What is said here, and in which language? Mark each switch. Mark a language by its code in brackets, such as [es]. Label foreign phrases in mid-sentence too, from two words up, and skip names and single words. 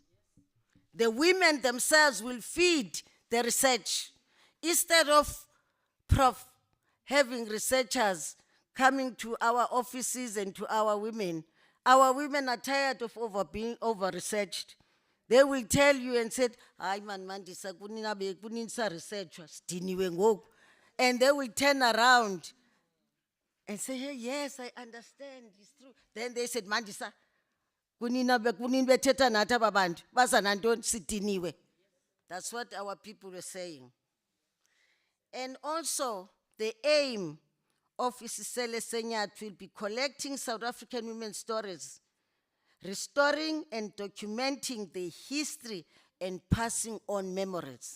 [en] The women themselves will feed the research. Instead of having researchers coming to our offices and to our women are tired of being over-researched. They will tell you and say, [xh] "Ay man mandisa kunisa research sidiniwe ngoku." [en] And they will turn around and say, "Hey, yes, I understand, it's true." Then they said, [xh] "Mandisa, kunini bethetha nathi aba bantu baza nantoni sidiniwe." [en] That's what our people were saying. And also, the aim of Isisele Senyathi will be collecting South African women's stories, restoring and documenting the history and passing on memories.